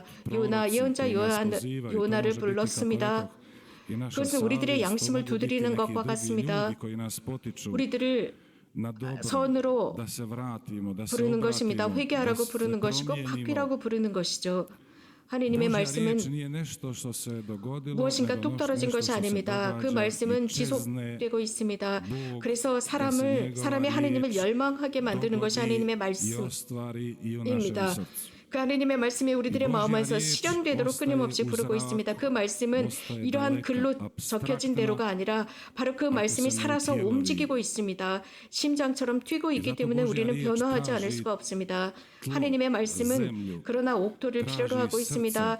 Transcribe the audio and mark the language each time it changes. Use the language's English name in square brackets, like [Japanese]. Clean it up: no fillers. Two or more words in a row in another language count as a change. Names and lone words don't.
[Korean] 요나, 예언자 요나를 불렀습니다. 그것은 우리들의 양심을 두드리는 것과 같습니다. 우리들을 선으로 부르는 것입니다. 회개하라고 부르는 것이고 바뀌라고 부르는 것이죠. 하느님의 말씀은 [Croatian] nije nešto što se dogodilo, [Korean] 무엇인가 [Croatian] nego [Korean] 뚝 떨어진 [Croatian] nešto [Korean] 것이 [Croatian] što se [Korean] 아닙니다. 그 [Croatian] događa [Korean] 말씀은 [Croatian] i čezne [Korean] 지속되고 있습니다. [Croatian] Bog [Korean] 그래서 사람의 사람의 하느님을 열망하게 만드는 것이 하느님의 [Croatian] i [Korean] 말씀입니다. [Croatian] ostvari i u našem srcu. [Korean] 그 하느님의 말씀이 우리들의 마음 안에서 실현되도록 끊임없이 부르고 있습니다. 그 말씀은 이러한 글로 적혀진 대로가 아니라 바로 그 말씀이 살아서 움직이고 있습니다. 심장처럼 뛰고 있기 때문에 우리는 변화하지 않을 수가 없습니다. 하느님의 말씀은 그러나 옥토를 필요로 하고 있습니다.